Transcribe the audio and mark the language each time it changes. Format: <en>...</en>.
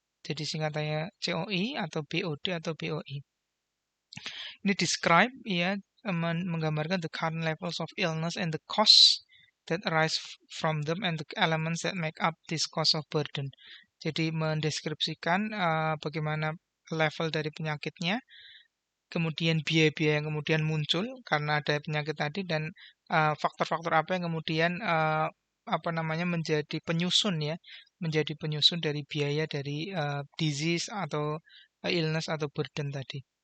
<id>Jadi singkatannya COI atau BOD atau BOI. Ini</id> <en>describe</en> <id>ya menggambarkan</id> <en>the current levels of illness and the costs that arise from them and the elements that make up this cost of burden.</en> <id>Jadi mendeskripsikan bagaimana level dari penyakitnya, kemudian biaya-biaya yang kemudian muncul karena ada penyakit tadi dan faktor-faktor apa yang kemudian apa namanya menjadi penyusun dari biaya dari disease atau illness atau burden tadi.</id>